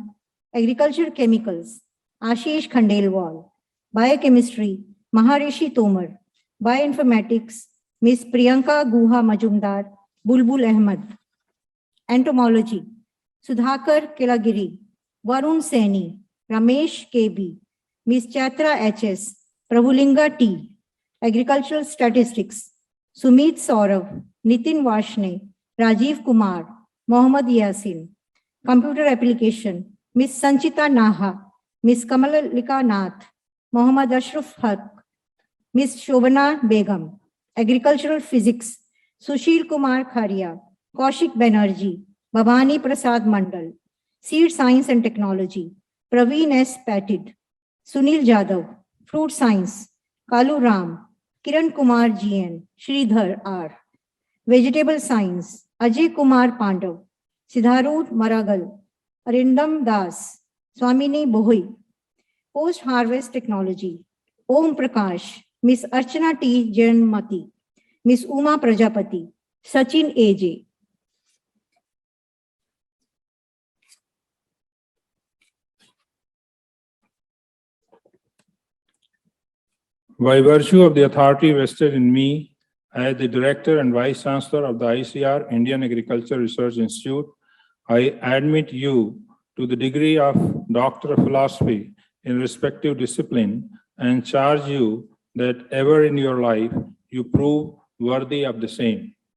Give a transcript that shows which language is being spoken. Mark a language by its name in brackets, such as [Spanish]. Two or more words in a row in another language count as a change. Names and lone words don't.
[English] Agriculture Chemicals, Ashish Khandelwal. Biochemistry, Maharishi Tomar. Bioinformatics, Miss Priyanka Guha Majumdar, Bulbul Ahmed. Entomology, Sudhakar Kilagiri, Varun Saini, Ramesh KB, Miss Chatra HS, Prabhulinga T. Agricultural Statistics, Sumit Saurav, Nitin Vashne, Rajiv Kumar, Mohammad Yasin. Computer Application, Miss Sanchita Naha, Miss Kamalika Nath, Mohammad Ashraf Haq, Miss Shobana Begum. Agricultural Physics, Sushil Kumar Kharia, Kaushik Banerjee, Bhavani Prasad Mandal. Seed Science and Technology, Praveen S. Patid, Sunil Jadhav. Fruit Science, Kalu Ram, Kiran Kumar GN, Sridhar R. Vegetable Science, Ajay Kumar Pandav, Siddharth Maragal, Arindam Das, Swamini Bohui. Post-Harvest Technology, Om Prakash, Miss Archana T. Jayanmati, Miss Uma Prajapati, Sachin A.J. By virtue of the authority vested in me as the Director and Vice Chancellor of the ICR Indian Agriculture Research Institute, I admit you to the degree of Doctor of Philosophy in respective discipline and charge you that ever in your life you prove worthy of the same.